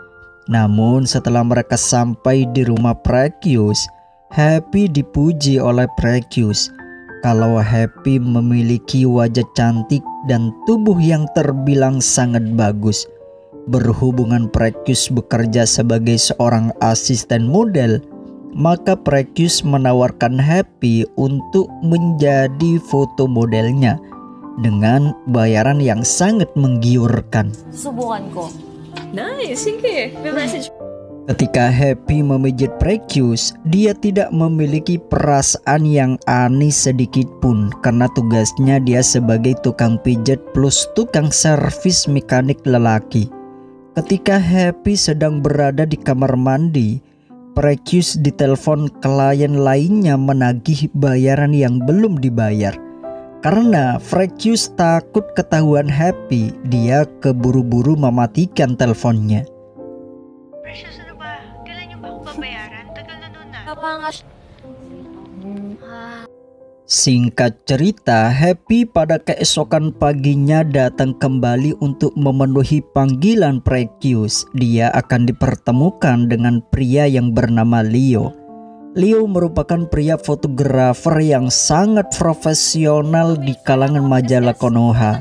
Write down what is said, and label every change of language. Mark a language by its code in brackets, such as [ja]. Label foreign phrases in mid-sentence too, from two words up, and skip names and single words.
[id] Namun setelah mereka sampai di rumah Precious, Happy dipuji oleh Precious kalau Happy memiliki wajah cantik dan tubuh yang terbilang sangat bagus. Berhubungan Precious bekerja sebagai seorang asisten model, maka Precious menawarkan Happy untuk menjadi foto modelnya dengan bayaran yang sangat menggiurkan. [tl] Subukan ko. Nice, sige. May message. [id] Ketika Happy memijit Precious, dia tidak memiliki perasaan yang aneh sedikit pun, karena tugasnya dia sebagai tukang pijat plus tukang servis mekanik lelaki. Ketika Happy sedang berada di kamar mandi, Precious ditelepon klien lainnya menagih bayaran yang belum dibayar. Karena Precious takut ketahuan Happy, dia keburu-buru mematikan teleponnya. [tl] Precious, ano ba? Kailan niyo ba ako babayaran? Tagal na nun na. Kapangas. [id] Singkat cerita, Happy pada keesokan paginya datang kembali untuk memenuhi panggilan Precious. Dia akan dipertemukan dengan pria yang bernama Leo. Leo merupakan pria fotografer yang sangat profesional di kalangan majalah Konoha.